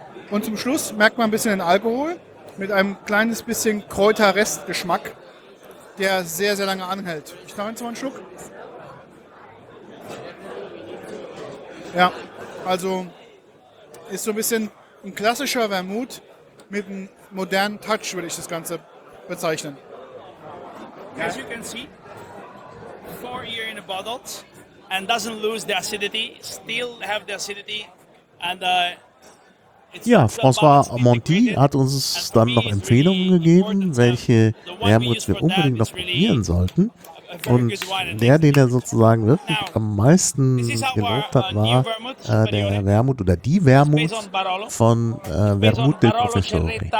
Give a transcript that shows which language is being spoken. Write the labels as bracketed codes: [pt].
[de] Und zum Schluss merkt man ein bisschen den Alkohol mit einem kleines bisschen Kräuterrestgeschmack, der sehr, sehr lange anhält. Ich nehme jetzt mal einen Schluck. Ja, also ist so ein bisschen ein klassischer Vermouth, mit einem modernen Touch würde ich das Ganze bezeichnen. [en] As you can see, 4 years in a bottle and doesn't lose the acidity, still have the acidity. And [de] ja, François Monti hat uns dann noch Empfehlungen gegeben, welche Vermouths wir unbedingt noch probieren sollten. Und der, den er sozusagen wirklich am meisten gelobt hat, war der Vermouth oder die Vermouth von Vermouth del Professore.